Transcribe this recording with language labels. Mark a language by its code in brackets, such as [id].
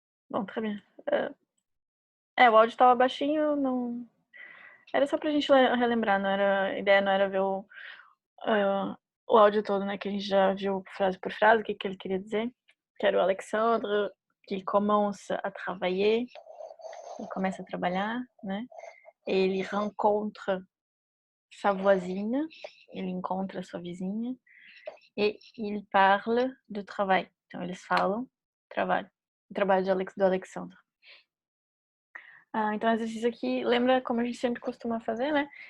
[pt] Bom, tá bem. O áudio tava baixinho, não... Era só pra gente relembrar, não era... A ideia não era ver o áudio todo, né? Que a gente já viu frase por frase, o que ele queria dizer. Que era o Alexandre, [fr] qu'il commence à travailler. [pt] Ele começa a trabalhar, né? Ele [fr] rencontre sa voisine, [pt] ele encontra sua vizinha. E [fr] il parle de travail. [pt] Então, eles falam trabalho. O trabalho do Alexandre. Então, exercício aqui, lembra como a gente sempre costuma fazer, né?